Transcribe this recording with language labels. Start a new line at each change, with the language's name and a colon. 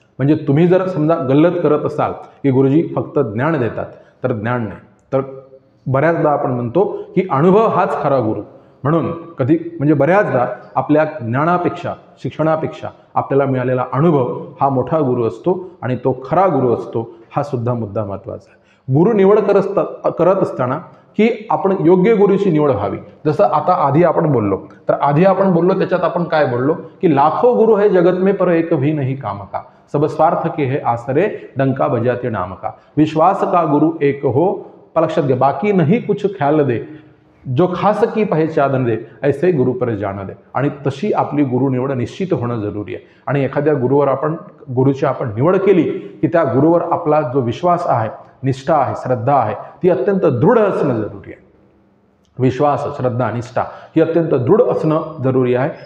Marathi: म्हणजे तुम्ही जर समजा गल्लत करत असाल की गुरुजी फक्त ज्ञान देतात, तर ज्ञान नाही, तर बऱ्याचदा आपण म्हणतो की अनुभव हाच खरा गुरु। म्हणून कधी म्हणजे बऱ्याचदा आपल्या ज्ञानापेक्षा, शिक्षणापेक्षा आपल्याला मिळालेला अनुभव हा मोठा गुरु असतो आणि तो खरा गुरु असतो, हा सुद्धा मुद्दा महत्त्वाचा आहे। गुरु निवड करत असताना की आपण योग्य गुरुची निवड व्हावी। जसं आता आधी आपण बोललो, त्याच्यात आपण काय बोललो की
Hindi: लाखो गुरु है जगत में पर एक भी नहीं काम का, सब स्वार्थ के है आसरे डंका बजाते नाम का, विश्वास का गुरु एक हो
Marathi: लक्षात घ्या,
Hindi: बाकी नहीं कुछ ख्याल दे, जो खास की पहचान दे ऐसे गुरु पर जान दे।
Marathi: आणि तशी आपली गुरु निवड निश्चित होणं जरुरी आहे। आणि एखाद्या गुरुची आपण निवड केली की त्या गुरुवर आपला जो विश्वास आहे, निष्ठा आहे, श्रद्धा आहे, ती अत्यंत दृढ असणं जरुरी आहे। विश्वास, श्रद्धा, निष्ठा ही अत्यंत दृढ असणं जरुरी आहे।